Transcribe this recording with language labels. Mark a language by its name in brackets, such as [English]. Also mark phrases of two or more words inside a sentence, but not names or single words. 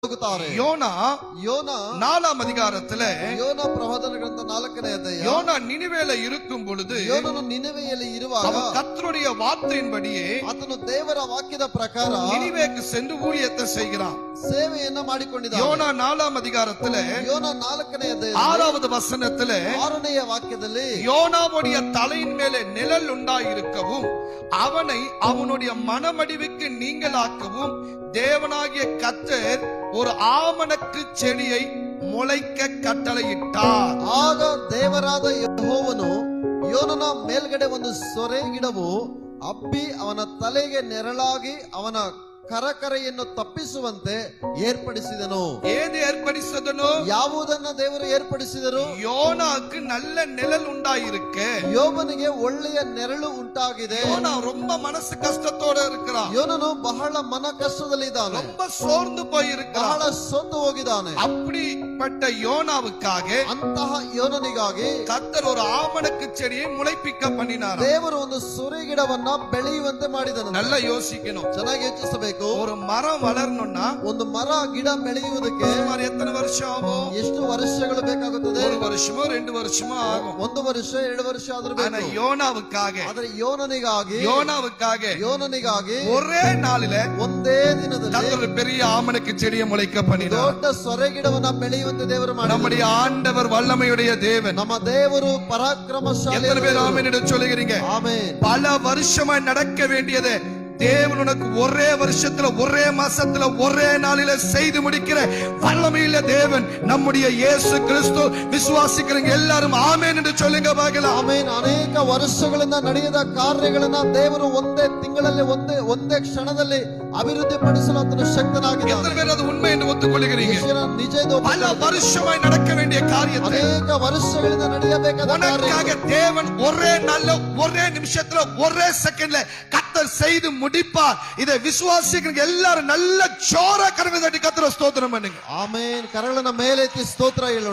[Kannada] ಹೋಗುತ್ತಾರೆ. [Tamil] யோனா 4ஆம் அதிகாரத்துல [Kannada] ಯೋನ ಪ್ರವಾದನ ಗ್ರಂಥ 4ನೇ ಅಧ್ಯಾಯ. [Tamil] யோனா நினிவேல இருக்கும் பொழுது [Kannada] ಯೋನನು ನಿನೆವೆಯಲ್ಲಿ ಇರುವಾಗ [Tamil] அவன் கர்த்தருடைய வார்த்தையின்படியே [Kannada] ಆತನು ದೇವರ ವಾಕ್ಯದ ಪ್ರಕಾರ [Tamil] நினிவேக்கு சென்று ஊழியத்தை செய்கிறான். [Kannada] ಸೇವೆಯನ್ನ ಮಾಡಿಕೊಂಡಿದ್ದಾನೆ. [Tamil] யோனா 4ஆம் அதிகாரத்துல [Kannada] ಯೋನ 4ನೇ ಅಧ್ಯಾಯ [Tamil] 6வது வசனத்துல [Kannada] 6ನೇ ವಾಕ್ಯದಲ್ಲಿ [Tamil] யோனாவுடைய தலையின் மேலே நிழல் உண்டாயிருக்கவும் அவனை அவனுடைய மனமடிவுக்கு நீங்களாக்கவும் தேவனாகிய கர்த்தர் ஒரு ஆமணக்கு செடியை முளைக்க கட்டளையிட்டார். [Kannada] ಆಗ ದೇವರಾದ ಯೆಹೋವನು ಯೋನನ ಮೇಲ್ಗಡೆ ಒಂದು ಸೊರೆ ಗಿಡವು ಹಬ್ಬಿ ಅವನ ತಲೆಗೆ ನೆರಳಾಗಿ ಅವನ ಕರಕರೆಯನ್ನು ತಪ್ಪಿಸುವಂತೆ ಏರ್ಪಡಿಸಿದನು. [Tamil] ஏது ஏற்படுத்ததனோ? [Kannada] ಯಾವುದನ್ನ ದೇವರು ಏರ್ಪಡಿಸಿದರು? [Tamil] யோனாக்கு நல்ல நிழல் உண்டாயிருக்கு. [Kannada] ಯೋಬನಿಗೆ ಒಳ್ಳೆಯ ನೆರಳು ಉಂಟಾಗಿದೆ. [Tamil] யோனா ரொம்ப மனசு கஷ்டத்தோட இருக்கிறான். [Kannada] ಯೋನನು ಬಹಳ ಮನ ಕಷ್ಟದಲ್ಲಿದ್ದಾನೆ. [Tamil] ரொம்ப சோர்ந்து போயிருக்கிறான். [Kannada] ಬಹಳ ಸೋತು ಹೋಗಿದ್ದಾನೆ. [Tamil] அப்படிப்பட்ட யோனாவுக்காக [Kannada] ಅಂತಹ ಯೋನನಿಗಾಗಿ [Tamil] கர்த்தர் ஒரு ஆமணக்கு செடியை முளைப்பிக்க பண்ணினார். [Kannada] ದೇವರು ಒಂದು ಸೊರೆ ಗಿಡವನ್ನ ಬೆಳೆಯುವಂತೆ ಮಾಡಿದನು. [Tamil] நல்லா யோசிக்கணும். [Kannada] ಚೆನ್ನಾಗಿ ಯೋಚಿಸಬೇಕು. [Tamil] ஒரு மரம் வளரணும்னா [Kannada] ಒಂದು ಮರ ಗಿಡ ಬೆಳೆಯುವುದಕ್ಕೆ [Tamil] சுமார் எத்தனை வருஷம் ஆகும்? [Kannada] ಎಷ್ಟು ವರ್ಷಗಳು ಬೇಕಾಗುತ್ತದೆ? [Tamil] 1 வருஷமோ 2 வருஷமோ ஆகும். [Kannada] 1 ವರ್ಷ 2 ವರ್ಷ ಆದರೂ [Tamil] ஆனா [Kannada] ಬೇಕು. [Tamil] யோனாவுக்காக [Kannada] ಆದರೆ ಯೋನನಿಗಾಗಿ [Tamil] ஒரே நாளில [Kannada] ಒಂದೇ ದಿನದಲ್ಲಿ [Tamil] கர்த்தர் பெரிய ஆமணக்கு செடியை முளைக்க பண்ணினார். [Kannada] ದೊಡ್ಡ ಸೊರೆ ಗಿಡವನ್ನ ಬೆಳೆಯುವಂತೆ ದೇವರು ಮಾಡಿದರು. [Tamil] நம்முடைய ஆண்டவர் வல்லமையுடைய தேவன். [Kannada] ನಮ್ಮ ದೇವರು ಪರಾಕ್ರಮಶಾಲಿ. [Tamil] எத்தனை பேர் ஆமென் என்று சொல்லுகிறீங்க? ஆமென். பல வருஷமாய் நடக்க வேண்டியது தேவன் உனக்கு ஒரே வருஷத்துல ஒரே மாசத்துல ஒரே நாளில செய்து முடிக்கிற வல்லமையுள்ள தேவன் நம்முடைய இயேசு கிறிஸ்து. விசுவாசிக்கிறவங்க எல்லாரும் ஆமென் என்று சொல்லுங்க பார்க்கலாம். [Kannada] ಆಮೆನ್. ಅನೇಕ ವರ್ಷಗಳಿಂದ ನಡೆಯದ ಕಾರ್ಯಗಳನ್ನ ದೇವರು ಒಂದೇ ತಿಂಗಳಲ್ಲಿ ಒಂದೇ ಕ್ಷಣದಲ್ಲಿ ಅಭಿವೃದ್ಧಿ ಪಡಿಸಲು ಆತನು ಶಕ್ತನಾಗಿದ್ದಾನೆ. [Tamil] எத்தனை பேர் அது உண்மை என்று ஒத்துக்கொள்கிறீங்க? [Kannada] ನಿಜ ಇದು. [Tamil] பல வருஷமாய் நடக்க வேண்டிய காரியத்தை [Kannada] ಅನೇಕ ವರ್ಷಗಳಿಂದ ನಡೆಯಬೇಕಾದ [Tamil] உனக்காக தேவன் ஒரே நாள்ல ஒரே நிமிஷத்துல ஒரே செகண்ட்ல கர்த்தர் செய்து முடிப்பார். இதை விசுவாசிக்கிறவங்க எல்லாரும் நல்ல ஜோரா கரங்களை தட்டி கர்த்தரை ஸ்தோத்திரம் பண்ணுங்க. [Kannada] ಆಮೆನ್. ಕರಳನ ಮೇಲೆತ್ತಿ ಸ್ತೋತ್ರ ಹೇಳೋಣ.